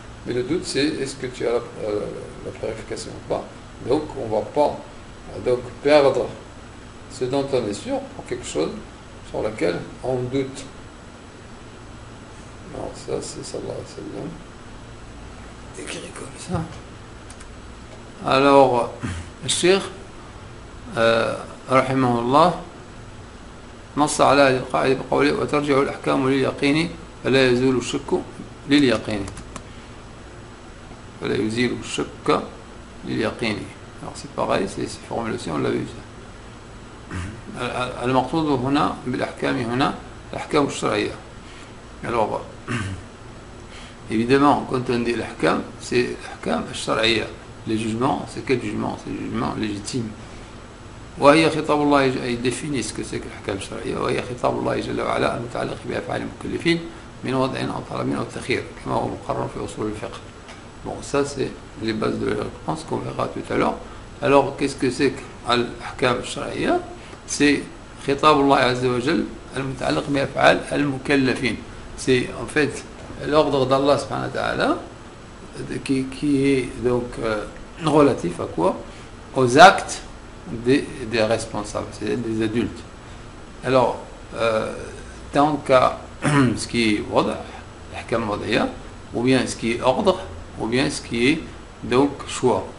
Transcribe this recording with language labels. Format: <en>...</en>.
<fr>Mais le doute c'est est-ce que tu as la purification ou pas. Donc on ne va pas donc perdre ce dont on est sûr pour quelque chose sur lequel on doute. Alors ça c'est sallallahu alayhi wa sallam. écrit comme ça. Alors, le Cheikh</fr> <ar>رحمه الله نص على هذه القاعدة بقوله وترجع الأحكام لليقين فلا يزول الشك لليقين فلا يزيل الشك لليقين.</ar> <fr>Alors c'est pareil, c'est ces formulations, on l'a vu ça.</fr> <ar>المقصود هنا بالأحكام هنا الأحكام الشرعية.</ar> <fr>Alors évidemment quand on dit l'ahkam, c'est l'ahkam الشرعية. Les jugements, c'est quel jugement? C'est le jugement légitime.</fr> <ar>وهي خطاب الله</ar> <fr>il définit ce que c'est que</fr> <ar>الأحكام الشرعية وهي خطاب الله جل وعلا المتعلق بأفعال المكلفين من وضع أو طلب أو تخيير كما هو مقرر في أصول الفقه.</ar> <fr>Bon, ça c'est les bases de la réponse qu'on verra tout à l'heure. Alors qu'est-ce que c'est que</fr> <ar>الأحكام الشرعية?</ar> <fr>C'est</fr> <ar>خطاب الله عز وجل المتعلق بأفعال المكلفين.</ar> <fr>C'est en fait l'ordre d'Allah subhanahu wa ta'ala qui est donc relatif à quoi? Aux actes des responsables, c'est-à-dire des adultes. Alors, tant qu'à ce qui est wada, l'ahkam wadaya, ou bien ce qui est ordre, ou bien ce qui est donc choix.</fr>